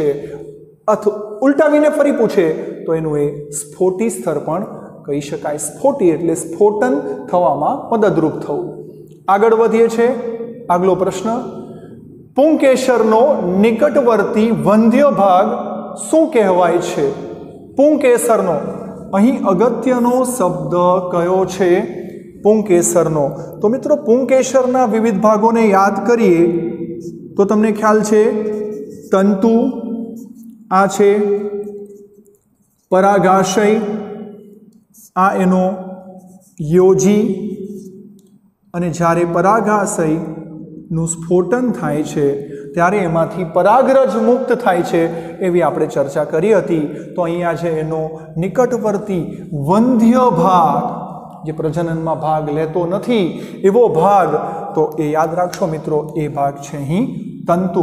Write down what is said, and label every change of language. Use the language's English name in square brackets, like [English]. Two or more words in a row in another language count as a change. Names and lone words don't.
[Gujarati] ઉલ્ટાવીને ફરી પૂછે તો એનું એ સ્ફોટી સ્તર પણ કહી શકાય। સ્ફોટી એટલે સ્ફોટન થવામાં મદદરૂપ થવું। આગળ વધીએ છે। આગલો પ્રશ્ન, પુંકેસરનો નિકટવર્તી વંધ્ય ભાગ શું કહેવાય છે? પુંકેસરનો અહીં અગત્યનો શબ્દ કયો છે? પુંકેસરનો। તો મિત્રો પુંકેસરના વિવિધ ભાગોને યાદ કરીએ તો તમને ખ્યાલ છે તંતુ આ છે, પરાગાશય આ એનો યોજી, અને જ્યારે પરાગાશયનું સ્ફોટન થાય છે ત્યારે એમાંથી પરાગરજ મુક્ત થાય છે એવી આપણે ચર્ચા કરી હતી। તો અહીંયા છે એનો નિકટવર્તી વંધ્ય ભાગ જે પ્રજનનમાં ભાગ લેતો નથી એવો ભાગ, તો એ યાદ રાખશો મિત્રો, એ ભાગ છે અહીં તંતુ।